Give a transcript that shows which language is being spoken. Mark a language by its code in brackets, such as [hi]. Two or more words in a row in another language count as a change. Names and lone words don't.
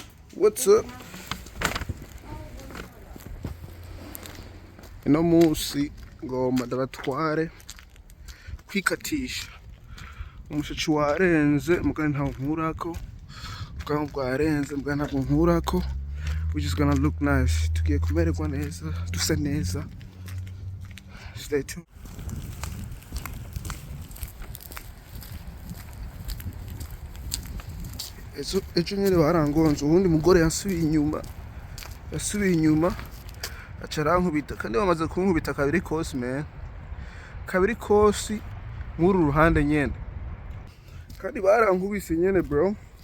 [en] What's up? [rn] Ino musi ngomba ndabatware kwikatisha. Umushatsi warenze mugani ntawo nkurako. Ubwanwa bwarenze mugani ntawo nkurako. [en] Which is gonna look nice. [rn] Tugiye kumererwa neza, dusa neza. [en] Stay tuned. [rn] Ejo nyene barangonze ubundi mugore yasubiye inyuma aca arankubita kandi bamaze kunkubita kabiri kosi man, kabiri kosi nk'uru ruhande nyene kandi barankubise nyene bro.